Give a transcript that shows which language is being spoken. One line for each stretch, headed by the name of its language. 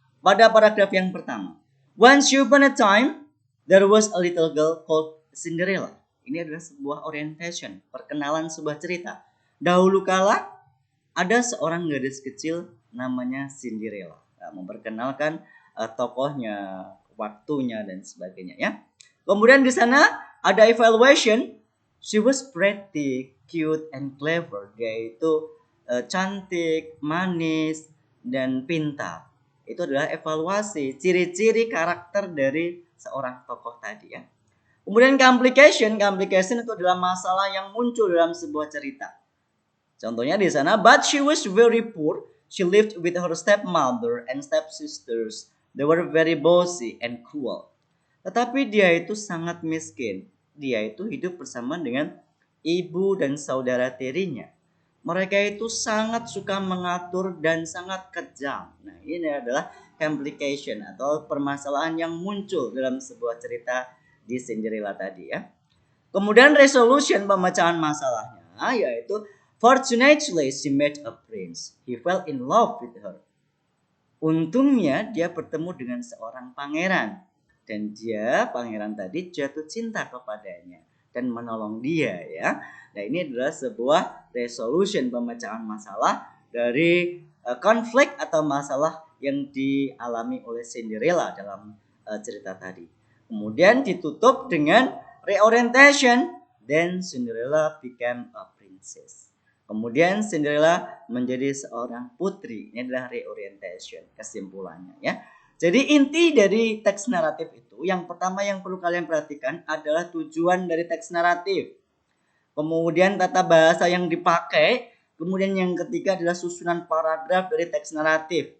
Indonesian: Pada paragraf yang pertama,
English: once upon a time there was a little girl called Cinderella.
Indonesian: Ini adalah sebuah orientation, perkenalan sebuah cerita. Dahulu kala ada seorang gadis kecil namanya Cinderella. Nah, memperkenalkan tokohnya, waktunya dan sebagainya ya. Kemudian di sana ada evaluation.
English: She was pretty, cute and clever.
Indonesian: Dia itu cantik, manis dan pintar. Itu adalah evaluasi, ciri-ciri karakter dari seorang tokoh tadi ya. Kemudian complication itu adalah masalah yang muncul dalam sebuah cerita. Contohnya di sana,
English: but she was very poor. She lived with her stepmother and stepsisters. They were very bossy and cruel.
Indonesian: Tetapi dia itu sangat miskin. Dia itu hidup bersama dengan ibu dan saudara tirinya. Mereka itu sangat suka mengatur dan sangat kejam. Nah, ini adalah complication atau permasalahan yang muncul dalam sebuah cerita di Cinderella tadi ya. Kemudian resolution pemecahan masalahnya yaitu
English: fortunately she met a prince. He fell in love with her.
Indonesian: Untungnya dia bertemu dengan seorang pangeran dan pangeran tadi jatuh cinta kepadanya dan menolong dia ya. Nah, ini adalah sebuah resolution pemecahan masalah dari konflik atau masalah yang dialami oleh Cinderella dalam cerita tadi. Kemudian ditutup dengan reorientation.
English: Then Cinderella became a princess.
Indonesian: Kemudian Cinderella menjadi seorang putri. Ini adalah reorientation, kesimpulannya ya. Jadi inti dari teks naratif itu, yang pertama yang perlu kalian perhatikan adalah tujuan dari teks naratif. Kemudian tata bahasa yang dipakai. Kemudian yang ketiga adalah susunan paragraf dari teks naratif.